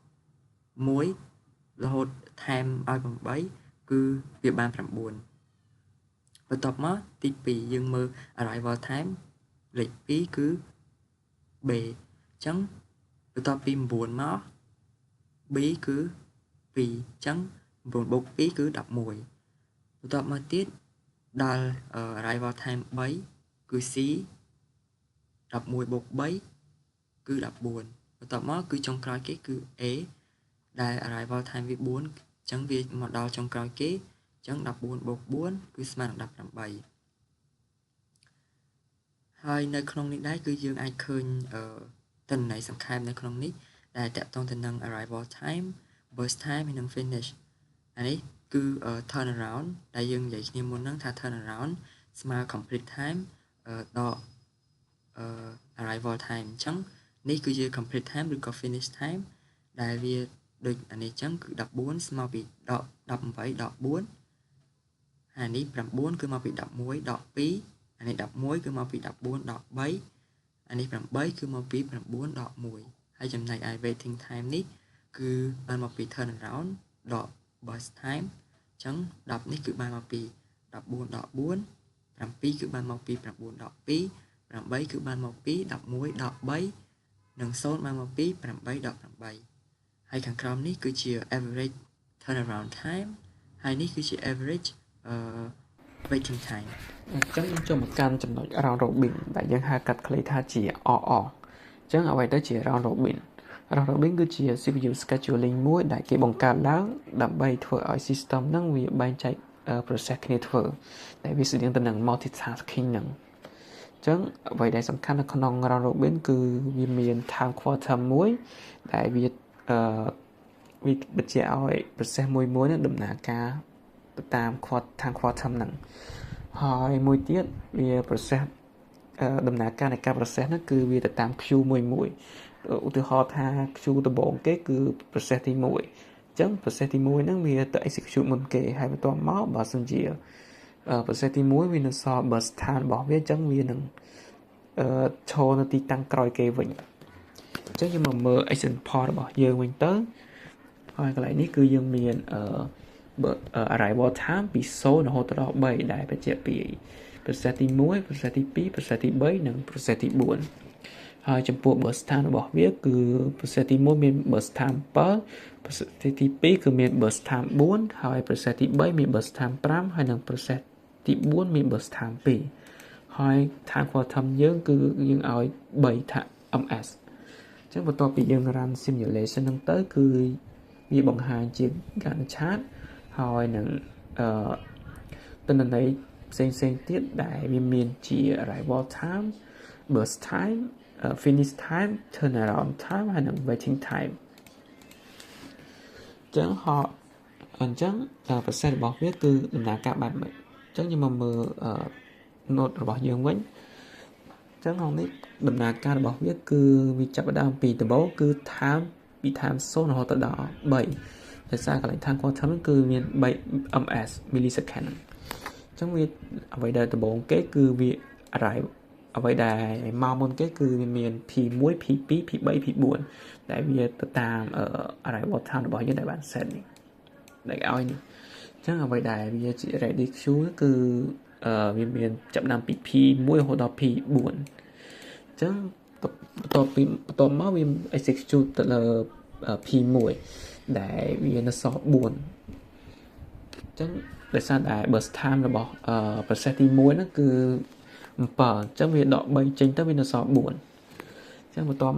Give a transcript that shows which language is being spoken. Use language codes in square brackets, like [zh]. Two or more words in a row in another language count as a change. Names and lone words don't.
[km] 1រហូតថែមឲ្យ8គឺវាបាន9បន្ទាប់មកទី2យើងមើល [en] arrival time [km] លេខ2គឺ B អញ្ចឹងបន្ទាប់ពី9មក B គឺ2អញ្ចឹង9បូក2គឺ11បន្ទាប់មកទៀតដល់ [en] arrival time [km] 3 គឺ C 11បូក3គឺ14បន្ទាប់មកគឺចុងក្រោយគេគឺ A ដែល [en] arrival time [km] វា4អញ្ចឹងវាមកដល់ចុងក្រោយគេអញ្ចឹង14បូក4គឺស្មើនឹង18 ហើយនៅក្នុងនេះដែរគឺយើងអាចឃើញទិន្នន័យសង្ខេបនៅក្នុងនេះដែលតាក់ទងទៅនឹង [en] arrival time burst time [km] ហើយនិង finish អានេះគឺ turnaround ដែលយើងនិយាយគ្នាមុនហ្នឹងថា turnaround ស្មើ [en] complete time [km] ដក [en] arrival time [km] អញ្ចឹងនេះគឺជា [en] complete time [km] ឬក៏ [en] finish time [km] ដែលវាដូចអានេះអញ្ចឹងគឺ14ស្មើពីដក18ដក4ហើយនេះ 9គឺមកពី11ដក2អានេះ11គឺមកពី14ដក3អានេះ8គឺមកពី9ដក1 ហើយចំណែកឯ [en] waiting time [km] នេះគឺបានមកពី turnaround ដក [en] burst time [km] អញ្ចឹង10នេះគឺបានមកពី14ដក4 7គឺបានមកពី9ដក2 8គឺបានមកពី11ដក3និង0បានមកពី8ដក8ហើយខាងក្រោមនេះគឺជា [en] average turnaround time [km] ហើយនេះគឺជា [en] average waiting time [km] អញ្ចឹងចូលមកកាន់ចំណុច [en] round robin [km] ដែលយើងហៅកាត់ខ្លីថាជា RR អញ្ចឹងអ្វីទៅជា [en] round robin round robin [km] គឺជា [en] CPU scheduling [km] មួយដែលគេបង្កើតឡើងដើម្បីធ្វើឲ្យ system ហ្នឹងវាបែងចែ ក process គ្នាធ្វើដែលវាស្តៀងទៅនឹង multitasking ហ្នឹងអញ្ចឹងអ្វីដែលសំខាន់នៅក្នុង [en] round robin [km] គឺវាមាន [en] time quantum [km] មួយដែលវាបញ្ជាក់ឲ្យ process មួយនឹងដំណើរការទៅតាម [en] time quantum [km] ហ្នឹងហើយមួយទៀតវា process ដំណើរការនៃការ process ហ្នឹងគឺ វាទៅតាម queue មួយឧទាហរណ៍ថា queue ដំបូងគេគឺ process ទី1អញ្ចឹង process ទី1ហ្នឹងវាទៅ execute មុនគេហើយបន្ទាប់មកបើសិនជា process ទី1វានៅសល់ [en] burst time [km] របស់វាអញ្ចឹងវានឹងឈរនៅទីតាំងក្រោយគេវិញអញ្ចឹងយើងមកមើល example របស់យើងវិញទៅហើយកន្លែងនេះគឺយើងមាន [en] arrival time [km] ពី0រហូតដល់3ដែលបញ្ជាក់ពី process ទី1 process ទី2 process ទី3និង process ទី4ហើយចំពោះ burst time របស់វាគឺ process ទី1មាន [en] burst time 7 process [km] ទី2គឺមាន [en] burst time [km] 4 ហើយ process ទី3មាន [en] burst time [km] 5 ហើយនិង process ទី4មាន [en] burst time [km] 2 ហើយ [en] time quantum [km] យើងគឺយើងឲ្យ3ថា ms អញ្ចឹងបន្ទាប់ពីយើង [en] run simulation [km] ហ្នឹងទៅគឺវាបង្ហាញជា [en] Gantt chart [km] ហើយនឹងទិន្នន័យផ្សេងទៀតដែលវាមានជា [en] arrival time burst time finish time turnaround time [km] ហើយនិង [en] waiting time [km] អញ្ចឹងprocess របស់វា គឺដំណើរការបែបម៉េចអញ្ចឹងយើងមកមើល note របស់យើងវិញអញ្ចឹងក្នុងនេះដំណើរការរបស់វាគឺវាចាប់ផ្ដើមពីដំបូងគឺ time ពី time 0រហូតដល់3ដោយសារកន្លែង [en] time quantum [km] ហ្នឹងគឺមាន3 [en] ms millisecond [km] អញ្ចឹងវាអ្វីដែលដំបូងគេគឺវា arrive អ្វីដែលមកមុនគេគឺវាមាន P1 P2 P3 P4 ដែលវាទៅតាម [en] arrival time [km] របស់យើងដែលបាន set នេះដែលឲ្យនេះអញ្ចឹងអ្វីដែលវាជា [en] ready queue [km] គឺវាមានចាប់ដើមពី P1 រហូតដល់ P4 អញ្ចឹងបន្ទាប់មកវា execute ទៅលើ P1 ដែលវានៅសល់4អញ្ចឹងដោយសារតែ [en] burst time [km] របស់process ទី1ហ្នឹងគឺ7អញ្ចឹងវាដក3ចេញទៅវានៅសល់4អញ្ចឹងបន្ទាប់